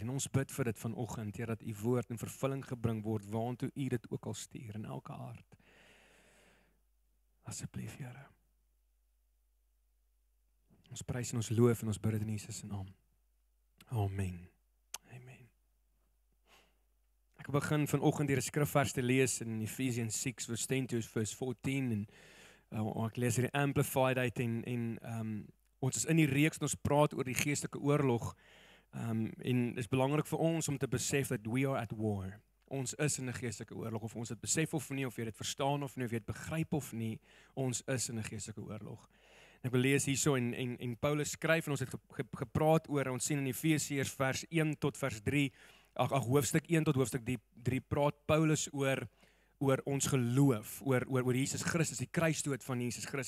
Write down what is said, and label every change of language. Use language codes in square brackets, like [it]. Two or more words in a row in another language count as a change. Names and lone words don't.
[af] En ons bid vir dit vanoggend, Here, dat u woord in vervulling gebring word waantoe u dit ook al stuur in elke hart. Asseblief, Here. Ons prys en ons loof en ons bid dit in Jesus se naam. Amen. Amen. Ek begin vanoggend hierdie skrifvers te lees in Ephesians 6 [en] verse 10 to verse 14 [af] en ek lees hierdie Amplified uit en ons is in die reeks en ons praat oor die geestelike oorlog en dit is belangrik vir ons om te besef dat [en] we are at war. [af] Ons is in 'n geestelike oorlog, of ons dit besef of nie, of jy dit verstaan of nie, of jy dit begryp of nie, ons is in 'n geestelike oorlog. Ek wil lees hierso en Paulus skryf en ons het gepraat oor, ons sien in Efesiërs vers 1 tot vers 3, hoofstuk 1 tot hoofstuk 3 praat Paulus oor ons geloof, oor Jesus Christus, die kruisdood van Jesus Christus.